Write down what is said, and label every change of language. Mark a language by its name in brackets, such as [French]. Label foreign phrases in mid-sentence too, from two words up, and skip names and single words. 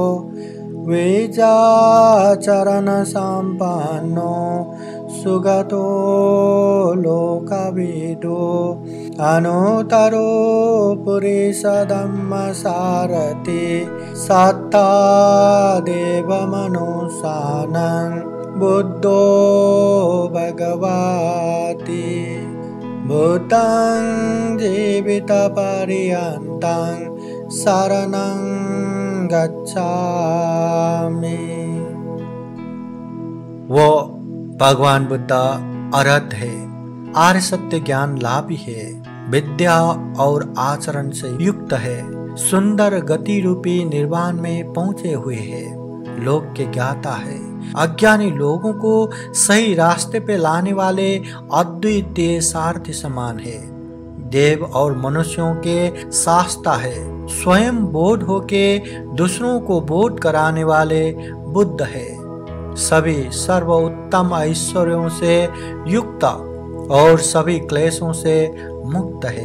[Pali] विजाचरण सम्पन्नो सुगतो लोकविदो अनुतरो पुरुषधम्मसारथि सत्ता देवमनुसानं बुद्धो भगवाति। बुद्धं जीवितपर्यन्तं शरणं गच्छामि। [Hindi] वो भगवान बुद्ध अरहत है, आर्य सत्य ज्ञान लाभी है, विद्या और आचरण से युक्त है, सुंदर गति रूपी निर्वाण में पहुंचे हुए है, लोक के ज्ञाता है, अज्ञानी लोगों को सही रास्ते पे लाने वाले अद्वितीय सारथी समान है, देव और मनुष्यों के शास्ता है, स्वयं बोध होके दूसरों को बोध कराने वाले बुद्ध है, सभी सर्वोत्तम ऐश्वर्यों से युक्त और सभी क्लेशों से मुक्त है।